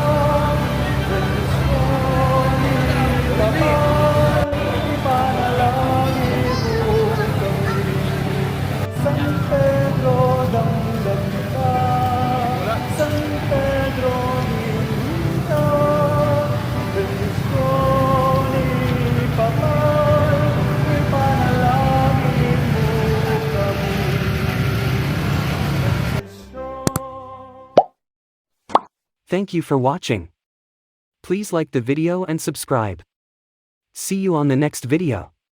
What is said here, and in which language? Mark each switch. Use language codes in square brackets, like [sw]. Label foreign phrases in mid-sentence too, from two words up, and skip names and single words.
[tl] San Pedro damdam ka, San Pedro lingon ka. Bendisyon ipapal, ipanalangin mo kami. [en] Thank you for watching. Please like the video and subscribe. See you on the next video.